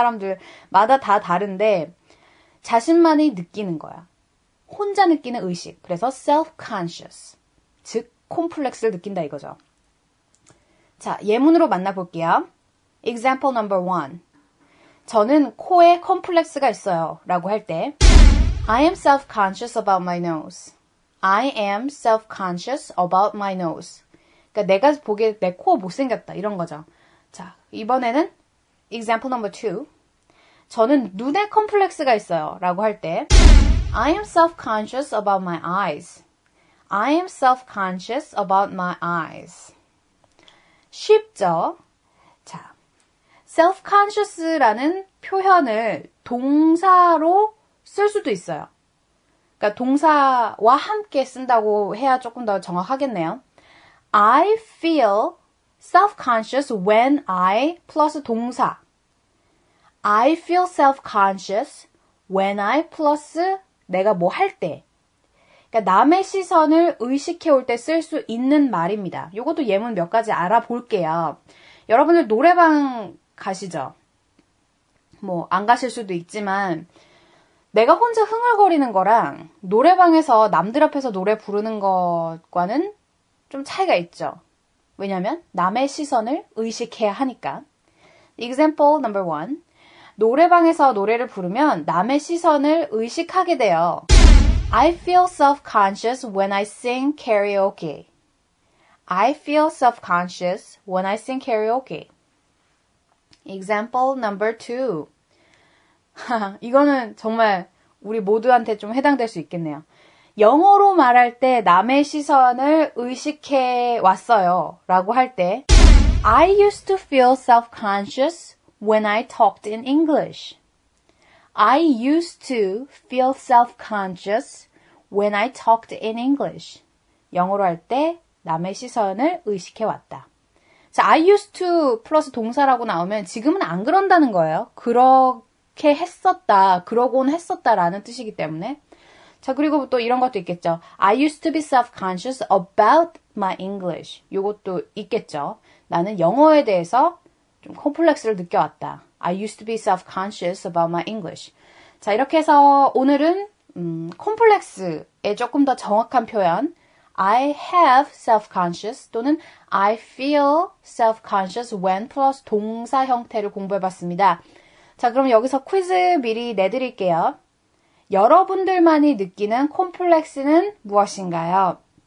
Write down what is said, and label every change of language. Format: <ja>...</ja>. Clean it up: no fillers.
<ko>사람들마다 다 다른데 자신만이 느끼는 거야. 혼자 느끼는 의식. 그래서 self-conscious. 즉 콤플렉스를 느낀다 이거죠. 자, 예문으로 만나볼게요.</ko> <en>Example number 1.</en> <ko>저는 코에 컴플렉스가 있어요. 라고 할 때</ko> <en>I am self-conscious about my nose. I am self-conscious about my nose.</en> <ko>그러니까 내가 보기에 내 코가 못생겼다. 이런 거죠. 자, 이번에는</ko> <en>example number 2.</en> <ko>저는 눈에 컴플렉스가 있어요. 라고 할 때</ko> <en>I am self-conscious about my eyes. I am self-conscious about my eyes.</en> <ko>쉽죠? 자, self-conscious라는 표현을 동사로 쓸 수도 있어요. 그러니까 동사와 함께 쓴다고 해야 조금 더 정확하겠네요.</ko> <en>I feel self-conscious when I</en> <ko>플러스 동사.</ko> <en>I feel self-conscious when I</en> <ko>플러스 내가 뭐 할 때. 그러니까 남의 시선을 의식해 올 때 쓸 수 있는 말입니다. 이것도 예문 몇 가지 알아볼게요. 여러분들 노래방 가시죠? 뭐 안 가실 수도 있지만 내가 혼자 흥얼거리는 거랑 노래방에서 남들 앞에서 노래 부르는 것과는 좀 차이가 있죠. 왜냐면 남의 시선을 의식해야 하니까.</ko> <en>Example number 1.</en> <ko>노래방에서 노래를 부르면 남의 시선을 의식하게 돼요.</ko> <en>I feel self-conscious when I sing karaoke. I feel self-conscious when I sing karaoke. Example number 2.</en> <ko>이거는 정말 우리 모두한테 좀 해당될 수 있겠네요. 영어로 말할 때 남의 시선을 의식해 왔어요. 라고 할 때</ko> <en>I used to feel self-conscious when I talked in English. I used to feel self-conscious when I talked in English.</en> <ko>영어로 할 때 남의 시선을 의식해 왔다. 자,</ko> <en>I used to</en> <ko>플러스 동사라고 나오면 지금은 안 그런다는 거예요. 그렇게 했었다, 그러곤 했었다라는 뜻이기 때문에. 자, 그리고 또 이런 것도 있겠죠.</ko> <en>I used to be self-conscious about my English.</en> <ko>요것도 있겠죠. 나는 영어에 대해서 좀 콤플렉스를 느껴왔다.</ko> <en>I used to be self-conscious about my English.</en> <ko>자, 이렇게 해서 오늘은 콤플렉스의 조금 더 정확한 표현</ko> <en>I have self-conscious</en> <ko>또는</ko> <en>I feel self-conscious when</en> <ko>플러스 동사 형태를 공부해봤습니다. 자, 그럼 여기서 퀴즈 미리 내드릴게요. 여러분들만이 느끼는 콤플렉스는 무엇인가요?</ko>